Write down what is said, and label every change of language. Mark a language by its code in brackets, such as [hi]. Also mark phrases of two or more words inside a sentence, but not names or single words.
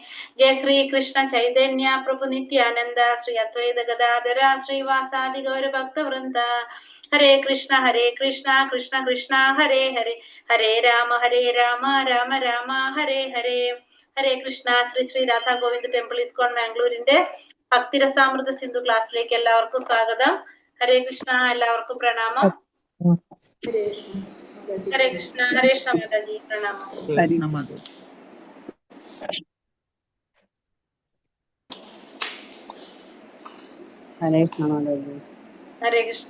[sa] जय श्री कृष्ण चैतन्य प्रभु नित्यानन्द श्री अद्वैत गदाधर श्री वासादि गौर भक्त वृन्द. Hare Krishna Krishna Krishna Hare Hare Hare Rama Rama Rama Hare Hare. [ml] Hare Krishna. Sri Sri Radha Govinda Temple ISKCON Mangalore ഭക്തിരസാമൃത സിന്ധു ക്ലാസ്സിലേക്ക് എല്ലാവർക്കും സ്വാഗതം. ഹരേ കൃഷ്ണ. എല്ലാവർക്കും പ്രണാമം. ഹരേ കൃഷ്ണ. ഹരേ കൃഷ്ണ മാതാജി. പ്രണാമം. ഹരേ കൃഷ്ണ.